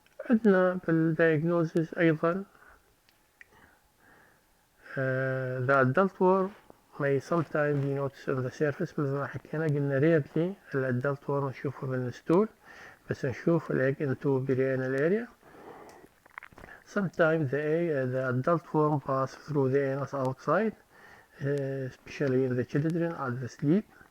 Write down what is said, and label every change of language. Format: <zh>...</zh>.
<ar>عندنا بالdiagnosis أيضا</ar> <en>the adult worm may sometimes be noticed on the surface.</en> <ar>مثل ما حكينا قلنا rarely الadult worm نشوفه بالستول، بس نشوف الايج</ar> <en>into perianal area. Sometimes the adult worm pass through the anus outside, especially in the children at the sleep.</en>